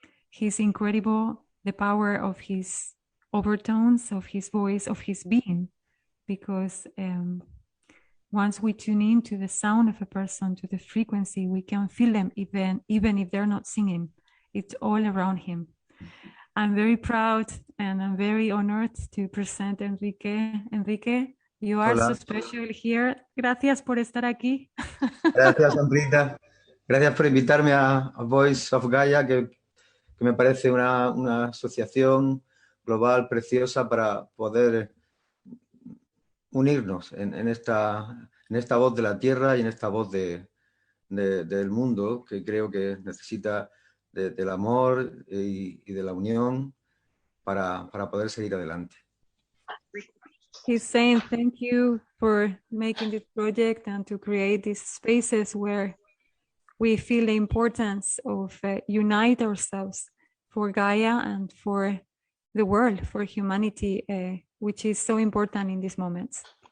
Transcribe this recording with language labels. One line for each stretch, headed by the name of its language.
English: He's incredible, the power of his overtones, of his voice, of his being, because once we tune in to the sound of a person, to the frequency, we can feel them even if they're not singing. It's all around him. I'm very proud and I'm very honored to present Enrique. Enrique, you are so special here.
Spanish: Gracias por estar aquí. Gracias, Amrita. Gracias por invitarme a Voice of Gaia, que me parece una asociación global preciosa para poder unirnos en esta voz de la tierra y en esta voz del mundo, que creo que necesita del amor y de la unión para poder seguir adelante.
English: He's saying thank you for making this project and to create these spaces where we feel the importance of unite ourselves for Gaia and for the world, for humanity, which is so important in these moments.